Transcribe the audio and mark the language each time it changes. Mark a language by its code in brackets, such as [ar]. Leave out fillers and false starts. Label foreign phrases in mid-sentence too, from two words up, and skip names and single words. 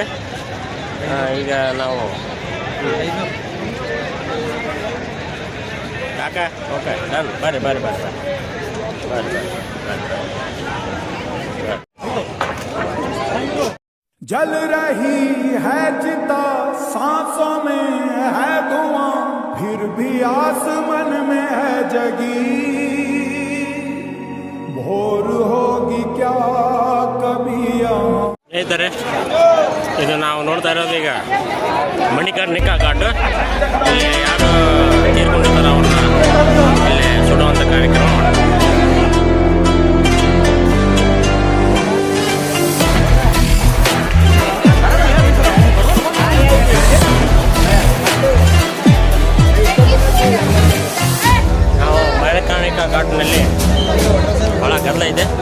[kn] ಈಗ ನಾವು ಸಾಕ [en] okay done [kn] ಬರ್ರಿ ಬರ್ರಿ ಬರ್ರಿ ಬರ್ರಿ ಬರ್ರಿ [hi] जल रही है चिता सांसों में है धुआं फिर भी आसमान में है जगी भोर होगी क्या कभी यहाँ [kn] ಸ್ನೇಹಿತರೆ ಇದು ನಾವು ನೋಡ್ತಾ ಇರೋದು ಈಗ ಮಣಿಕರ್ಣಿಕಾ ಘಾಟ್ ಇಲ್ಲಿ ಯಾರು ತೀರ್ಕೊಂಡಿರ್ತಾರೋ ಅವ್ರನ್ನ ಇಲ್ಲಿ ಸುಡುವಂಥ ಕಾರ್ಯಕ್ರಮ ಮಾಡ್ತಾರೆ. ನಾವು ಮಣಿಕರ್ಣಿಕಾ ಘಾಟ್ನಲ್ಲಿ ಭಾಳ ಗದ್ದಲ ಇದೆ.